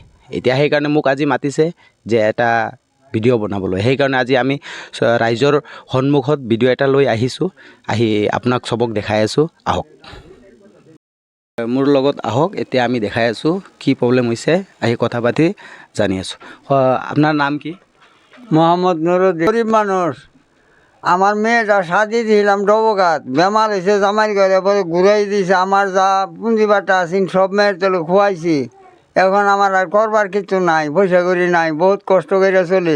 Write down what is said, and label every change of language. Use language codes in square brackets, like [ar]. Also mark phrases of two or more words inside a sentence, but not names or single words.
[as] এতিয়া সেইকাৰণে মোক আজি মাতিছে যে এটা ভিডিঅ' বনাবলৈ। সেইকাৰণে আজি আমি ৰাইজৰ সন্মুখত ভিডিঅ' এটা লৈ আহিছোঁ, আপোনাক চবক দেখাই আছোঁ। আহক মোৰ লগত, আহক। এতিয়া আমি দেখাই আছোঁ কি প্ৰব্লেম হৈছে, কথা পাতি জানি আছোঁ। [bn] আপনার নাম কি? মোহাম্মদ নুরুদ্দিন। গরিব মানুষ। আমার মেয়েটা সাজি দিলাম ডবগাত, বেমার হয়েছে জামাই করে, পরে ঘুরাই দিয়েছে। আমার যা পুঁজি বাটা আছেন সব মেয়ের তেলে খোয়াইছি। এখন আমার আর করবার কিছু নাই, পয়সা করি নাই, বহুত কষ্ট করে চলি।